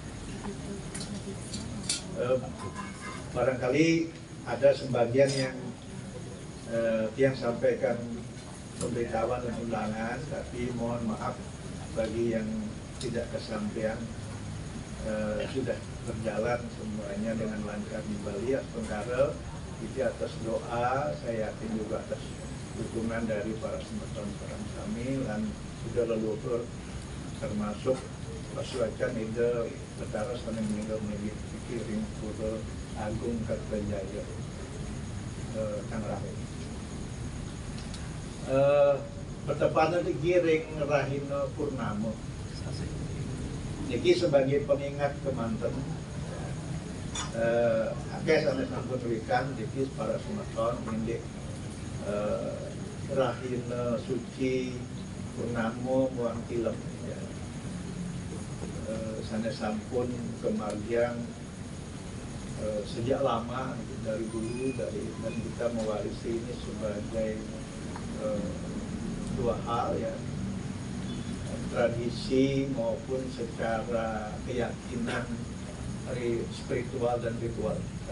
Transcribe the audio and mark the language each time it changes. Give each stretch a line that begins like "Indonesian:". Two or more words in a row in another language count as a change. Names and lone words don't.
Indonesian: Barangkali ada sebagian yang Tiang sampaikan pemberitahuan dan undangan, tapi mohon maaf bagi yang tidak kesampaian. Sudah berjalan semuanya dengan lancar di Bali Tenggara. Itu atas doa, saya yakin juga atas dukungan dari para semeton perang kami dan sudah leluhur termasuk pasuacan ide Betara sampai meninggal memiliki ring pura Agung Kertajaya Tangerang. Bertepatan di ring Rahina Purnama. Jadi sebagai pengingat
Balinese: kemanten, akeh sanes sampun wikan,
Indonesian: jadi para semeton indik Rahina Suci Purnamo Muang Tilem, ya.
Balinese: Sanes sampun kemargian
Indonesian: sejak lama dari dulu dan kita mewarisi ini sebagai dua hal ya. Tradisi maupun secara keyakinan spiritual dan ritual kita.